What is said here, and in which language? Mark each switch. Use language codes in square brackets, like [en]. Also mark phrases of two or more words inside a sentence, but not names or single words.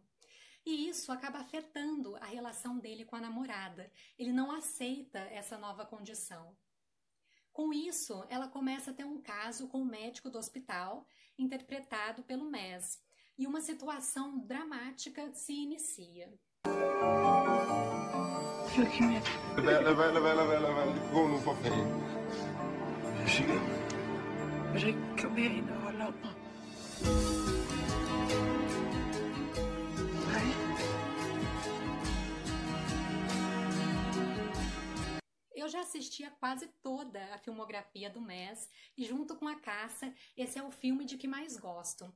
[pt] E isso acaba afetando a relação dele com a namorada. Ele não aceita essa nova condição. Com isso, ela começa a ter um caso com o médico do hospital, interpretado pelo Mads, e uma situação dramática se inicia. [da] Lad være. Gå nu for fanden. Jeg siger, Vil du ikke komme herind og holde om mig? [pt] Eu já assisti a quase toda a filmografia do Mads e junto com A Caça, esse é o filme de que mais gosto.